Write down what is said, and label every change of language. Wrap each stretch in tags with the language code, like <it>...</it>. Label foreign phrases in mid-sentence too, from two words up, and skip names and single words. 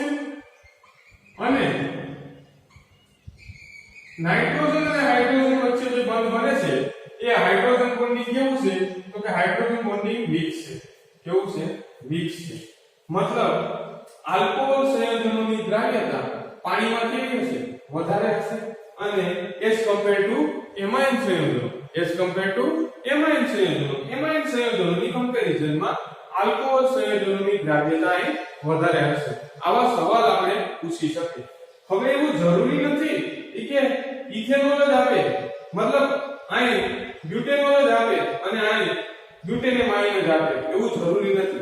<gu>અને નાઇટ્રોજન અને હાઇડ્રોજન વચ્ચે જે બંધ બને છે એ</gu> <en>hydrogen bonding</en> <gu>કેવું છે? તો કે</gu> <en>hydrogen bonding</en> <gu>વીક છે. કેવું છે? વીક છે. મતલબ આલ્કોહોલ સંયોજનોની દ્રાવ્યતા પાણીમાં કેવી હશે? વધારે હશે. અને</gu> <en>as compared to</en> <gu>એમાઇન સંયોજનો,</gu> <en>as compared to</en> <gu>એમાઇન સંયોજનોની કમ્પેરિઝનમાં આલ્કોહોલ સંયોજનોની દ્રાવ્યતા એ વધારે હશે. આવા સવાલ આપણે પૂછી શકીએ. હવે એવું જરૂરી નથી કે ઇથેનોલ જ આવે, મતલબ અહીં બ્યુટેનોલ જ આવે અને અહીં બ્યુટેનેમાઇન જ આવે, એવું જરૂરી નથી.</gu>